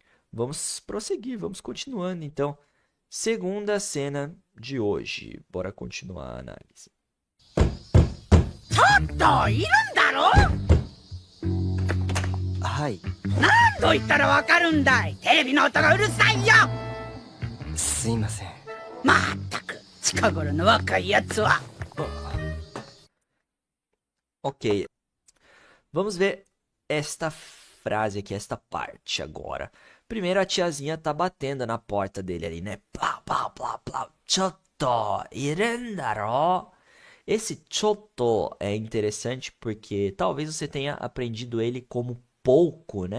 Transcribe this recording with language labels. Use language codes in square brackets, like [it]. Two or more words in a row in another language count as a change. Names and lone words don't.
[pt] Vamos prosseguir, vamos continuando. Então, segunda cena de hoje. Bora continuar a análise. [ja] といるんだろ。はい。何度言ったらわかるんだい。テレビの音がうるさいよ。すいません。まったく近頃の若いやつは。 [pt] Ok, vamos ver esta frase aqui, esta parte agora. Primeiro a tiazinha tá batendo na porta dele ali, né? Plá, plá, plá, plá. [ja] ちょっと、いらんだろ. [pt] Esse chotto é interessante porque talvez você tenha aprendido ele como pouco, né?